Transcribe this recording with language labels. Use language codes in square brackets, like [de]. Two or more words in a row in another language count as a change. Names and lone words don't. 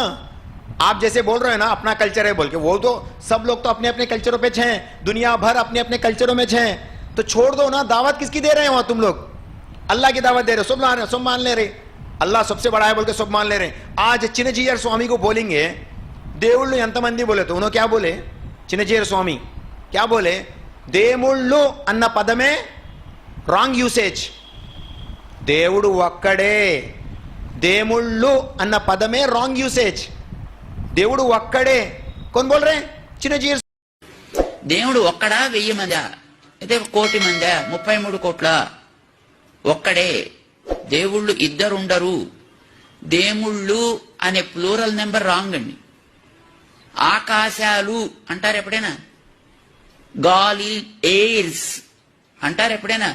[hi] आप जैसे बोल रहे हो ना अपना कल्चर है बोल के, वो तो सब लोग तो अपने अपने कल्चरों पे हैं, दुनिया भर अपने अपने कल्चरों में हैं, तो छोड़ दो ना। दावत किसकी दे रहे हो तुम लोग? अल्लाह की दावत दे रहे हो, सब मान ले रहे, अल्लाह सबसे बड़ा है बोल के सब मान ले रहे। आज चिन्नजीयर स्वामी को बोलेंगे [te] దేవుళ్ళు ఎంతమంది [hi] बोले तो उन्होंने क्या बोले? चिन्नजीयर स्वामी क्या बोले? [te] దేవుళ్ళు అన్న పదమే [en] wrong usage, [te] దేవుడు ఒక్కడే, దేవుళ్ళు అన్న పదమే [en] wrong usage, [te] దేవుడు ఒక్కడే। [hi] कौन बोल रहे? [te] చిన్నజీయర్। దేవుడు ఒక్కడా 1000 మందా అయితే 1 కోటి మందా 33 కోట్ల? ఒక్కడే। దేవుళ్ళు ఇద్దరు ఉండరు, దేవుళ్ళు అనే [en] plural number wrong [te] అండి। ఆకాశాలు అంటారు ఎప్పుడైనా? గాలి, ఎయిర్స్ అంటారు ఎప్పుడైనా?